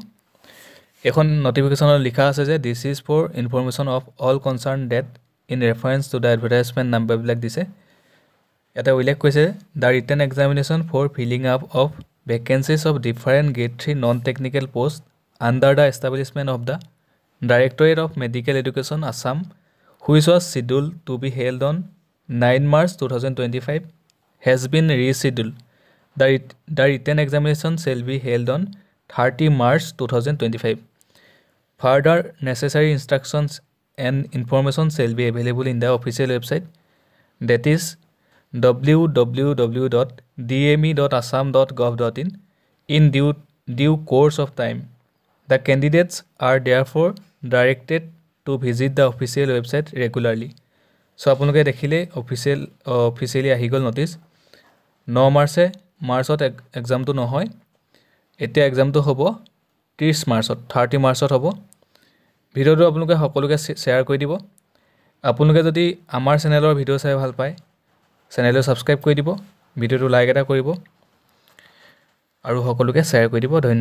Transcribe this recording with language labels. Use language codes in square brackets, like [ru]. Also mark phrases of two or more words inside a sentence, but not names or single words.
[as] এখন নটিফিকেশ্যনত লিখা আছে যে [en] this is for information of all concern that in reference to the advertisement [as] নাম্বাৰবিলাক দিছে। এটা উল্লেখ কৰিছে [en] the written examination for filling up of vacancies of different Grade 3 non technical post under the establishment of the Directorate of Medical Education Assam which was scheduled to be held on 9 March 2025 has been reschedule. the written examination shall be held on 30 March 2025. Further necessary instructions and information shall be available in the official website, that is www.dme.assam.gov.in in due course of time. The candidates are therefore directed to visit the official website regularly. [as] So আপোনালোকে দেখিলে অফিচিয়েলি আহি গ'ল নটিচ। 9 মাৰ্চত এক্সামটো নহয়, এতিয়া এক্সামটো হ'ব 30 মাৰ্চত, 30 মাৰ্চত হ'ব। ভিডিঅ'টো আপোনালোকে সকলোকে শ্বেয়াৰ কৰি দিব। আপোনালোকে যদি আমাৰ চেনেলৰ ভিডিঅ' চাই ভাল পায়, চেনেলটো ছাবস্ক্ৰাইব কৰি দিব, ভিডিঅ'টো লাইক এটা কৰিব আৰু সকলোকে শ্বেয়াৰ কৰি দিব।